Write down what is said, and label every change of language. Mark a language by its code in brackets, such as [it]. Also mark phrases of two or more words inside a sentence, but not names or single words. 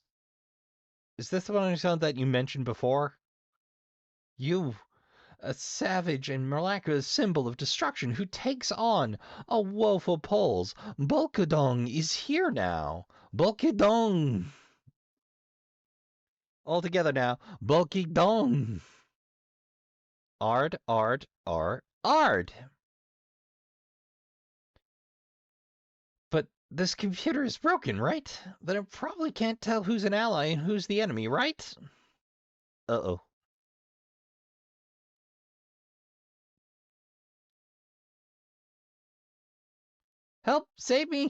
[en] Is this the one that you mentioned before? You, a savage and miraculous symbol of destruction who takes on a woeful Poles. Bolkadong is here now. Bolkadong. All together now. Bolkadong. Ard, ard, ard. But this computer is broken, right? Then it probably can't tell who's an ally and who's the enemy, right? Uh-oh. Help! Save me!